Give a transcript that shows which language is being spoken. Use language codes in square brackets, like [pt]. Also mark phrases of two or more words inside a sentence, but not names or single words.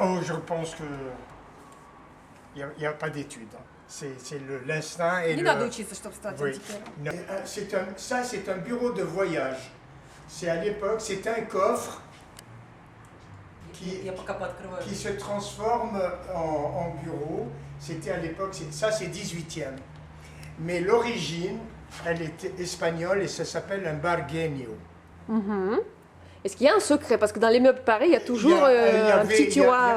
[fr] Je pense que il n'y a pas d'études. C'est l'instinct et [ru] Не надо учиться, чтобы стать [fr] Oui. [ru] антикваром. [fr] Non. C'est un bureau de voyage. C'est à l'époque, c'est un coffre [ru] Я пока пооткрываю. [fr] qui se transforme en bureau. C'était à l'époque, ça c'est 18e. Mais l'origine, elle était espagnole et ça s'appelle un bargueño. Est-ce qu'il y a un secret? Parce que dans les meubles Paris, il y a toujours un petit tiroir